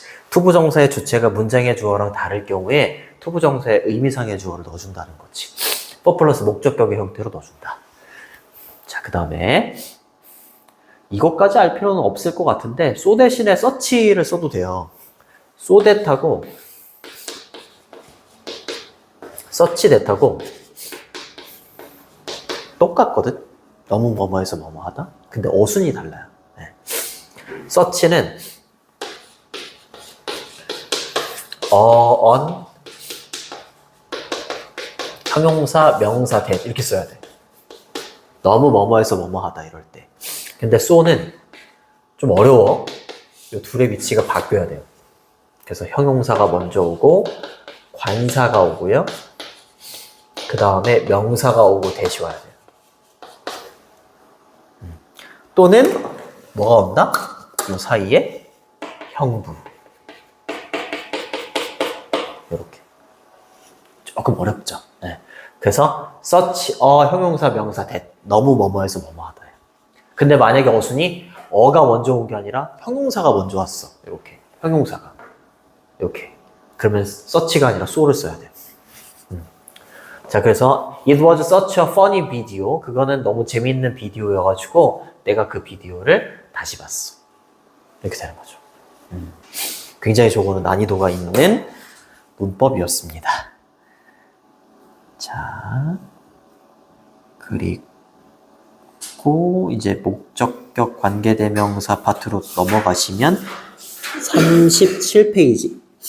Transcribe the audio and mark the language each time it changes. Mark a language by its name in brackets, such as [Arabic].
[Korean] 투부정사의 주체가 문장의 주어랑 다를 경우에 투부정사의 의미상의 주어를 넣어준다는 거지. for 플러스 목적격의 형태로 넣어준다. 자, 그 다음에 이것까지 알 필요는 없을 것 같은데 so 대신에 such를 써도 돼요. so that하고 such that하고 똑같거든? 너무 뭐뭐해서 뭐뭐하다? 근데 어순이 달라요. 네. such는 on 형용사, 명사, that 이렇게 써야 돼. 너무 뭐뭐해서 뭐뭐하다 이럴 때. 근데 so는 좀 어려워. 이 둘의 위치가 바뀌어야 돼요. 그래서 형용사가 먼저 오고 관사가 오고요. 그 다음에 명사가 오고 대시 와야 돼요. 또는 뭐가 온다? 이 사이에 형부. 이렇게. 조금 어렵죠. 네. 그래서 such 형용사, 명사, that 너무 뭐뭐해서 뭐뭐하다. 근데 만약에 어순이 어가 먼저 온 게 아니라 형용사가 먼저 왔어. 이렇게. 형용사가. 이렇게. 그러면 such가 아니라 so를 써야 돼요. 자, 그래서 [English] it was such a funny video. [Korean] 그거는 너무 재밌는 비디오여가지고 내가 그 비디오를 다시 봤어. 이렇게 되는 거죠. 굉장히 저거는 난이도가 있는 문법이었습니다. 자, 그리고 이제 목적격 관계대명사 파트로 넘어가시면 37페이지.